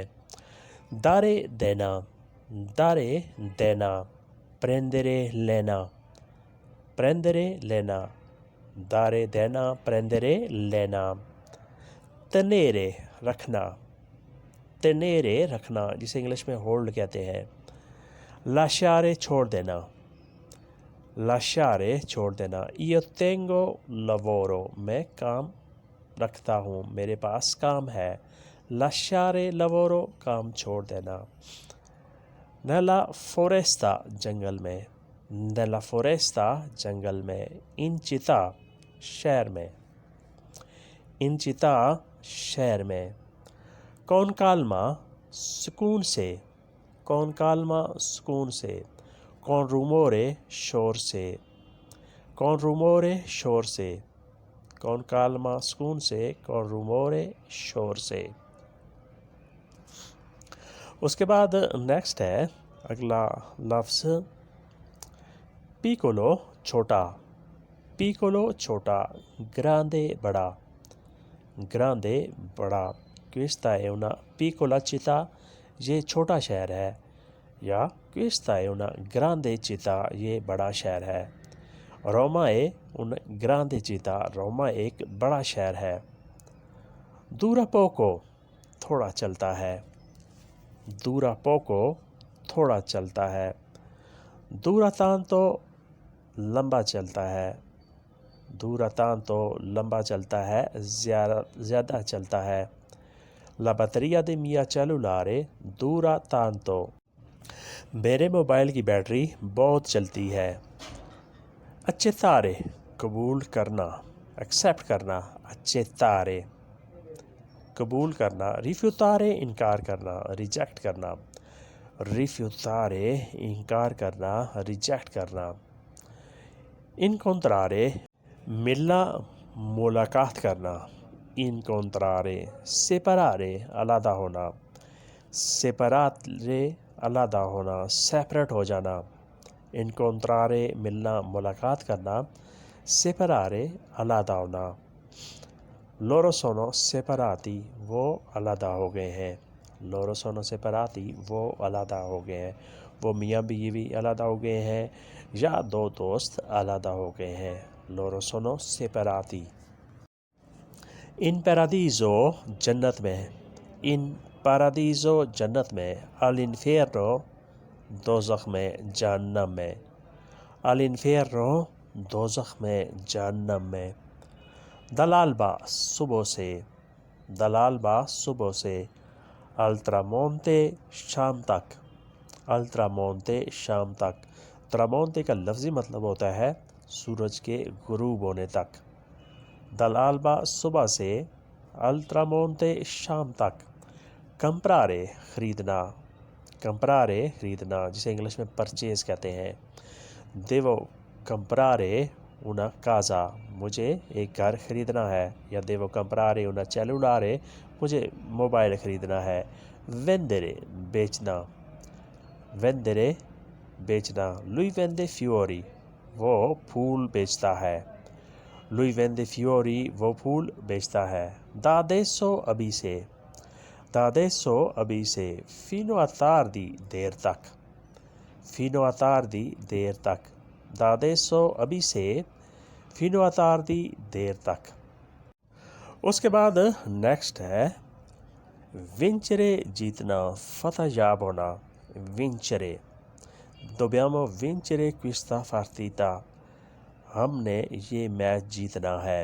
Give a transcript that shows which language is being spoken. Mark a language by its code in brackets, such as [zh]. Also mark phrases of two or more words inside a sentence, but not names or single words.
[ur] دارے دینا، دارے دینا، پرندرے لینا، پرندرے لینا، دارے دینا، پرندرے لینا۔ تنیرے رکھنا، تنیرے رکھنا جسے انگلش میں ہولڈ کہتے ہیں۔ لاشارے چھوڑ دینا، لاشارے چھوڑ دینا۔ [it] Io tengo lavoro، [ur] میں کام رکھتا ہوں، میرے پاس کام ہے۔ [it] lasciare lavoro، [ur] کام چھوڑ دینا۔ [it] nella foresta، [ur] جنگل میں، [it] nella foresta، [ur] جنگل میں۔ [it] in città، [ur] شہر میں، [it] in città، [ur] شہر میں۔ [it] con calma، [ur] سکون سے، [it] con calma، [ur] سکون سے۔ [it] con rumore، [ur] شور سے، [it] con rumore، [ur] شور سے۔ [it] con calma، [ur] سکون سے، [it] con rumore، [ur] شور سے۔ اس کے بعد نیکسٹ ہے اگلا لفظ پیکولو، چھوٹا، پیکولو چھوٹا، گراندے بڑا، گراندے بڑا۔ [it] questa è una piccola città، [ur] یہ چھوٹا شہر ہے، یا [it] questa è una grande città، [ur] یہ بڑا شہر ہے۔ [it] روما è una grande città، [ur] روما ایک بڑا شہر ہے۔ [it] dura poco، [ur] تھوڑا چلتا ہے، [it] dura poco، [ur] تھوڑا چلتا ہے۔ [it] dura tanto، [ur] لمبا چلتا ہے، [it] dura tanto، [ur] لمبا چلتا ہے، زیادہ چلتا ہے۔ [it] la batteria del mio cellulare dura tanto، [ur] میرے موبائل کی بیٹری بہت چلتی ہے۔ accettare، قبول کرنا، ایکسیپٹ کرنا، accettare، قبول کرنا۔ rifiutare، انکار کرنا، ریجیکٹ کرنا، rifiutare، انکار کرنا، ریجیکٹ کرنا۔ incontrare، ملنا، ملاقات کرنا، [it] incontrare۔ separare، [ur] علیحدہ ہونا، separare، علیحدہ ہونا، سیپریٹ ہو جانا۔ incontrare، ملنا، ملاقات کرنا، separare، علیحدہ ہونا۔ [it] loro sono separati، [ur] وہ علیحدہ ہو گئے ہیں، [it] loro sono separati، [ur] وہ علیحدہ ہو گئے ہیں، وہ میاں بیوی علیحدہ ہو گئے ہیں یا دو دوست علیحدہ ہو گئے ہیں۔ [it] loro sono separati۔ in paradiso، [ur] جنت میں، [it] in paradiso، [ur] جنت میں۔ all'inferno، دوزخ میں، جہنم میں، all'inferno، دوزخ میں، جہنم میں۔ dall'alba، صبح سے، dall'alba، صبح سے۔ [it] al tramonte، [ur] شام تک، [it] al tramonte، [ur] شام تک۔ tramonte کا لفظی مطلب ہوتا ہے سورج کے غروب ہونے تک۔ dall'alba، صبح سے، [it] al tramonte، [ur] شام تک۔ comprare، خریدنا، comprare، خریدنا جسے انگلش میں پرچیز کہتے ہیں۔ [it] devo comprare una casa، [ur] مجھے ایک گھر خریدنا ہے، یا [it] devo comprare una cellulare، [ur] مجھے موبائل خریدنا ہے۔ vendere، بیچنا، vendere، بیچنا۔ [it] lui vende fiori، [ur] وہ پھول بیچتا ہے، [it] lui vende fiori، [ur] وہ پھول بیچتا ہے۔ [it] da adesso، [ur] ابھی سے، [it] da adesso، [ur] ابھی سے۔ [it] fino a tardi، [ur] دیر تک، [it] fino a tardi، [ur] دیر تک۔ [it] da adesso، [ur] ابھی سے، [it] fino a tardi، [ur] دیر تک۔ اس کے بعد نیکسٹ ہے vincere، جیتنا، فتح یاب ہونا، [it] vincere۔ dobbiamo vincere questa partita، [ur] ہم نے یہ میچ جیتنا ہے۔